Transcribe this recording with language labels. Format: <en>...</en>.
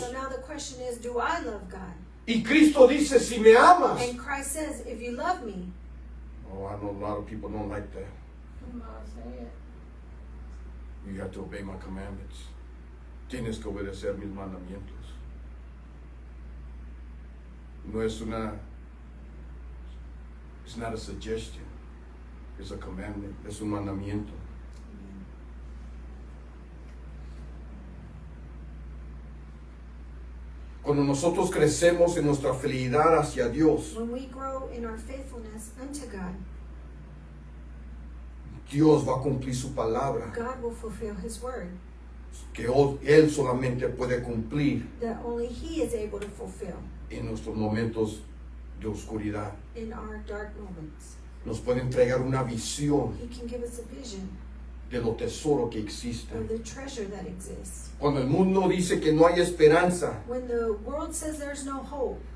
<en>So now the question is, do I love God?</en> <es>y Cristo dice, si me amas.</es> <en>And Christ says, if you love me, Oh, I know a lot of people don't like that. Come on, say it. You have to obey my commandments.</en> <es>Tienes que obedecer mis mandamientos. No es</es> <en>it's not a suggestion. It's a commandment.</en> <es>Es un mandamiento. Cuando nosotros crecemos en nuestra fidelidad hacia Dios,</es> <en>when we grow in our faithfulness unto God,</en> <es>Dios va a cumplir su palabra,</es> <en>God will fulfill His word</en> <es>que Él solamente puede cumplir</es> <en>that only He is able to fulfill</en> <es>en nuestros momentos de oscuridad.</es> <en>in our dark moments.</en> <es>Nos puede entregar una visión</es> <en>He can give us a vision</en> <es>de lo tesoro que existe.</es> <en>of the treasure that exists.</en> <es>Cuando el mundo dice que no hay esperanza,</es> <en>When the world says there's no hope,</en>